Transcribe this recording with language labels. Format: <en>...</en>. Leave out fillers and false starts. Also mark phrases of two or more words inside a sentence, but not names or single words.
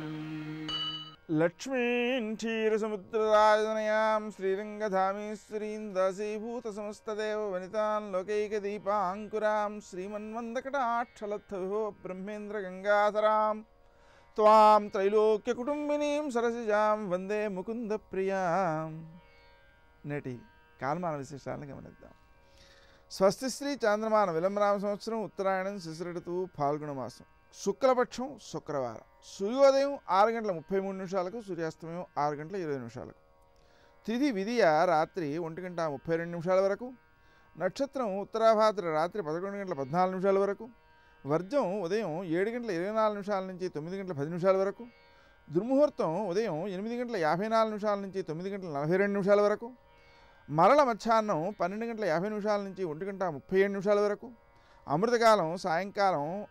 <sa>लक्ष्मीं क्षीरसमुद्रराजनयां श्रीरङ्गधामेश्वरीं दासीभूतसमस्तदेव वनितां लोकैकदीपाङ्कुरां श्रीमन्मन्दकटाक्षलब्धविभो ब्रह्मेन्द्रगङ्गाधरां त्वां त्रैलोक्यकुटुम्बिनीं सरसिजां వందే ముకుందప్రియాం.</sa> <te>నేటి కాలమాన విశేషాలను గమనిద్దాం. స్వస్తి శ్రీ చాంద్రమాన విలంబనామ సంవత్సరం ఉత్తరాయణం శిశిర ఋతువు ఫాల్గుణ మాసం శుక్లపక్షం శుక్రవారం సూర్యోదయం 6:33 సూర్యాస్తమయం 6:20 తిథి విధియ రాత్రి 1:32 వరకు నక్షత్రం ఉత్తరాభాద్ర రాత్రి 11:14 వరకు వర్జం ఉదయం 7:24 నుంచి 9:10 వరకు దుర్ముహూర్తం ఉదయం 8:54 నుంచి 9:42 వరకు మరల మధ్యాహ్నం 12:50 నుంచి 1:37 వరకు అమృతకాలం సాయంకాలం</te>